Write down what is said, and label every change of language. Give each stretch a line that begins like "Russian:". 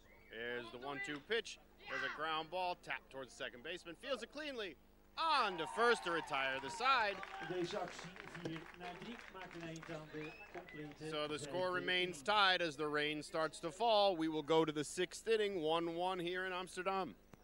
English: Here's the 1-2 pitch. There's a ground ball tapped towards the second baseman. Fields it cleanly. On to first to retire the side.
Dutch: Deze actie 4-3 maakt een eind aan de complete.
English: So the score remains tied as the rain starts to fall. We will go to the 6th inning, 1-1 here in Amsterdam.